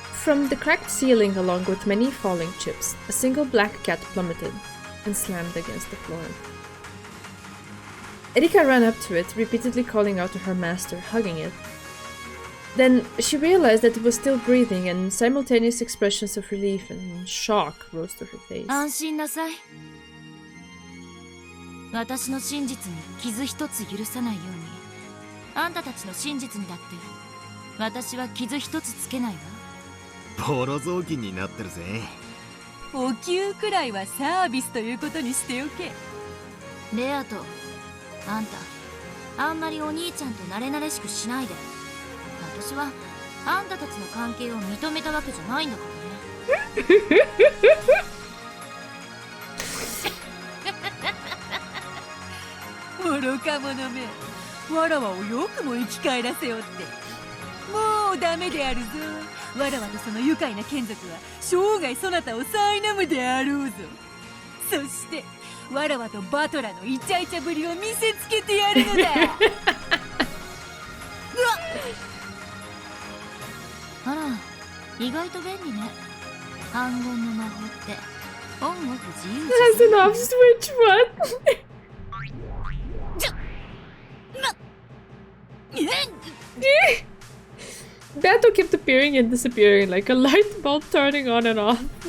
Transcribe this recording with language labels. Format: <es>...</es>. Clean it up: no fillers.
<en>From the cracked ceiling, along with many falling chips, a single black cat plummeted and slammed against the floor. Erika ran up to it, repeatedly calling out to her master, hugging it. Then she realized that it was still breathing, and simultaneous expressions of relief and shock rose to her face.</en> <ja>安心なさい。私の真実に傷一つ許さないように、あんたたちの真実にだって私は傷一つつけないわ。ボロ雑巾になってるぜ。お給くらいはサービスということにしておけ。レアとあんたあんまりお兄ちゃんと慣れ慣れしくしないで。私はあんたたちの関係を認めたわけじゃないんだからね。愚か者め、わらわをよくも生き返らせよって。もうダメであるぞ。わらわとその愉快な眷属は生涯そなたを苛むであろうぞ。そしてわらわとバトラのイチャイチャぶりを見せつけてやるのだ。うわっ、あら、意外と便利ね。暗号の魔法ってオンオフ自由じゃ。</ja> <en>That's an off switch, what? Beto kept appearing and disappearing like a light bulb turning on and off.</en>